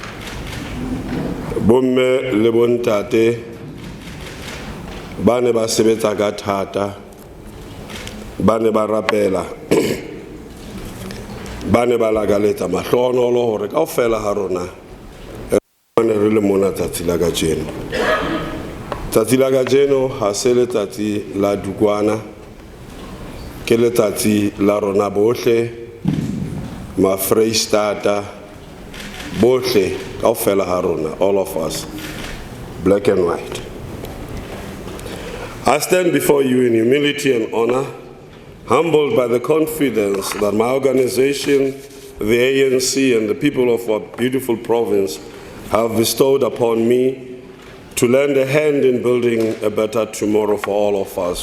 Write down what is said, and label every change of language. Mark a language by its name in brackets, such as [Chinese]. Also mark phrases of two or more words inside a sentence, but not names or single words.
[Southern Sotho] Bomme le bontate ba ne ba sebetsa ka thata, ba ne ba rapela, ba ne ba lakaletsa mahlonolo hore kaofela ha rona re le mona tsatsi la kajeno. Tsatsi la kajeno ha se letsatsi la Dukwana, ke letsatsi la rona bohle, ma Freistata bohle kaofela ha rona, [English] all of us, black and white. I stand before you in humility and honor, humbled by the confidence that my organization, the ANC, and the people of our beautiful province have bestowed upon me to lend a hand in building a better tomorrow for all of us.